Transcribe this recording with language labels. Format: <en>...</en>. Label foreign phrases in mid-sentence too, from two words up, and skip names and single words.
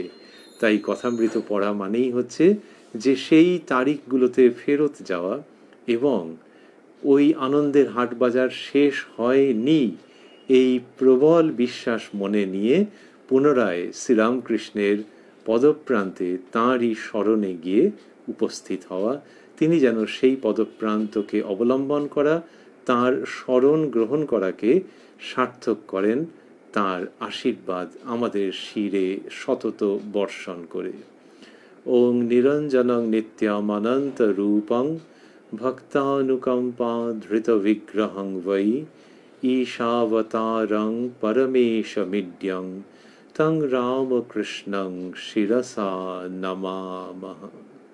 <bn>তাই কথামৃত পড়া মানেই হচ্ছে যে সেই তারিখগুলোতে ফেরত যাওয়া, এবং ওই আনন্দের হাটবাজার শেষ হয়নি এই প্রবল বিশ্বাস মনে নিয়ে পুনরায় শ্রীরামকৃষ্ণের পদপ্রান্তে তাঁরই স্মরণে গিয়ে উপস্থিত হওয়া। তিনি যেন সেই পদপ্রান্তকে অবলম্বন করা, তাঁর স্মরণ গ্রহণ করাকে সার্থক করেন, তাঁর আশীর্বাদ আমাদের শিরে সতত বর্ষণ করে।</bn> <sa>ওং নিরঞ্জনং নিত্যমনন্ত রূপং ভক্তানুকম্পা ধৃত বিগ্রহং বৈ ঈশাবতারং পরমেশমিড্যং তং রামকৃষ্ণং শিরসা নমামঃ।</sa>